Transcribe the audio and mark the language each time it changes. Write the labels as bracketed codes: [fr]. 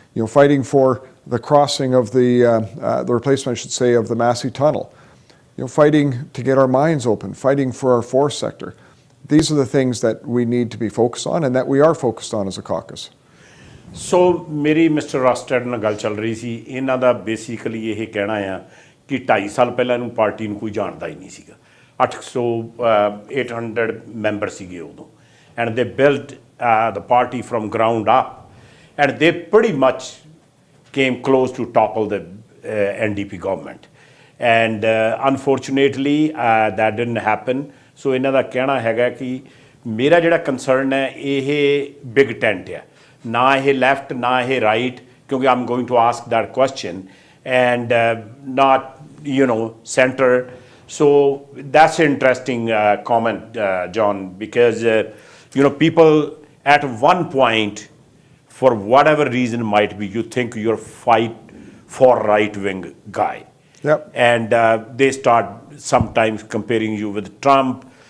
[en] Fighting for the crossing of the replacement, I should say, of the Massey Tunnel. Fighting to get our mines open. Fighting for our forest sector. These are the things that we need to be focused on and that we are focused on as a caucus. [pa] So, मेरी mister रस्टड ਨਾਲ ਗੱਲ ਚੱਲ ਰਹੀ ਸੀ। ਇਹਨਾਂ ਦਾ basically ਇਹ ਕਹਿਣਾ ਆ ਕਿ 2.5 ਸਾਲ ਪਹਿਲਾਂ ਨੂੰ ਪਾਰਟੀ ਨੂੰ ਕੋਈ ਜਾਣਦਾ ਹੀ ਨਹੀਂ ਸੀਗਾ। [en] 800 [pa] ਮੈਂਬਰ ਸੀਗੇ ਉਦੋਂ, [en] And they build the party firm ground up, and they pretty much came close to topple NDP government. And unfortunately, that didn't happen. [pa] So ਇਹਨਾਂ ਦਾ ਕਹਿਣਾ ਹੈਗਾ ਕਿ ਮੇਰਾ ਜਿਹੜਾ ਕੰਸਰਨ ਹੈ ਇਹ ਬਿਗ ਟੈਂਟ ਹੈ, ਨਾ ਇਹ ਲੈਫਟ ਨਾ ਇਹ ਰਾਈਟ, ਕਿਉਂਕਿ [en] I'm going to ask that question, and not center. So that's an interesting comment, John, because people at one point, for whatever reason might be, you think you're fight for right-wing guy. Yep. And they start sometimes comparing you with Trump.